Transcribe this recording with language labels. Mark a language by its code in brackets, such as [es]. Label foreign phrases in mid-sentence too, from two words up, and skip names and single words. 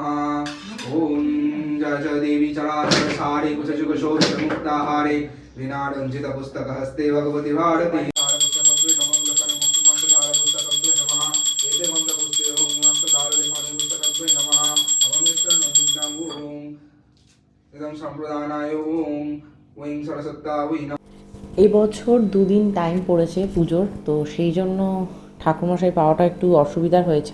[sa] ओम जय जय देवी चराचर सारे कुशजुगशोषमुक्ताहारे विनारञ्जितपुस्तकहस्ते भगवति भारती [bn] এই বছর 2 দিন টাইম পড়েছে পুজোর, তো সেই জন্য ঠাকুরমশাই পাওয়াটা একটু অসুবিধার হয়েছে।